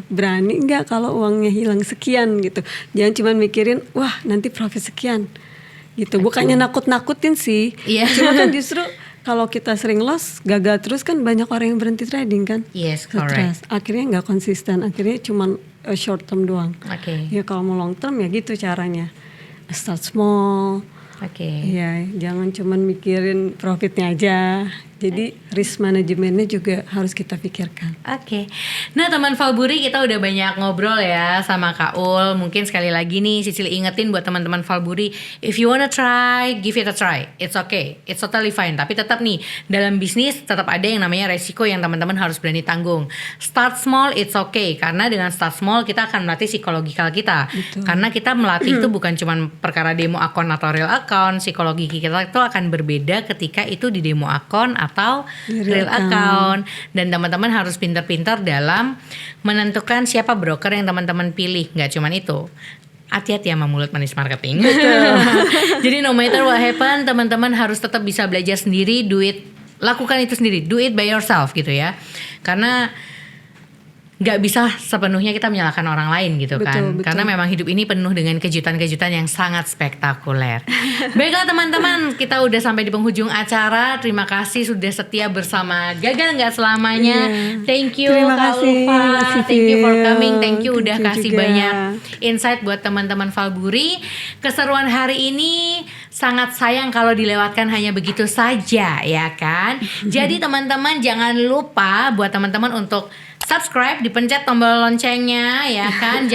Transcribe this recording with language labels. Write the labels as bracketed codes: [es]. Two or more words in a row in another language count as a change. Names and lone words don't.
[id] Berani nggak kalau uangnya hilang sekian gitu? Jangan cuma mikirin, wah nanti profit sekian, gitu. Bukannya nakut-nakutin sih, Iya. cuma kan justru kalau kita sering loss, gagal terus kan banyak orang yang berhenti trading kan? [en] Yes, [id] Stres. [en] correct. [id] Akhirnya nggak konsisten, akhirnya cuma [en] short term [id] doang. Oke. Ya kalau mau [en] long term [id] ya gitu caranya. [en] Start small. [id] Oke. Iya, jangan cuman mikirin profitnya aja. Jadi risk manajemennya juga harus kita pikirkan. Oke. Nah, teman Valburi, kita udah banyak ngobrol ya sama Kak Ul. Mungkin sekali lagi nih Sisili ingetin buat teman-teman Valburi, [en] if you wanna try, give it a try. It's okay. It's totally fine. [id] Tapi tetap nih, dalam bisnis tetap ada yang namanya resiko yang teman-teman harus berani tanggung. [en] Start small, it's okay. [id] Karena dengan [en] start small [id] kita akan melatih psikologikal kita. Betul. Karena kita melatih itu bukan cuma perkara demo akun atau [en] real account. [id] Psikologi kita itu akan berbeda ketika itu di demo akun atau [en] real account. [id] Dan teman-teman harus pintar-pintar dalam menentukan siapa broker yang teman-teman pilih. Nggak cuman itu, hati-hati sama mulut manis marketing. [en] Jadi no matter what happen, [id] teman-teman harus tetap bisa belajar sendiri, lakukan itu sendiri, [en] do it by yourself [id] gitu ya. Karena nggak bisa sepenuhnya kita menyalahkan orang lain gitu kan. Betul. Karena memang hidup ini penuh dengan kejutan-kejutan yang sangat spektakuler. Baiklah teman-teman, kita udah sampai di penghujung acara. Terima kasih sudah setia bersama Gagal Nggak Selamanya. Iya. [en] Thank you [id] Terima Kak kasih, Ulfa. Kak [en] Thank you for [id] Sivil. [en] coming. Thank you udah Thank you [id] kasih juga. banyak insight buat teman-teman Valburi. Keseruan hari ini sangat sayang kalau dilewatkan hanya begitu saja ya kan. Jadi teman-teman jangan lupa buat teman-teman untuk subscribe, dipencet tombol loncengnya ya kan.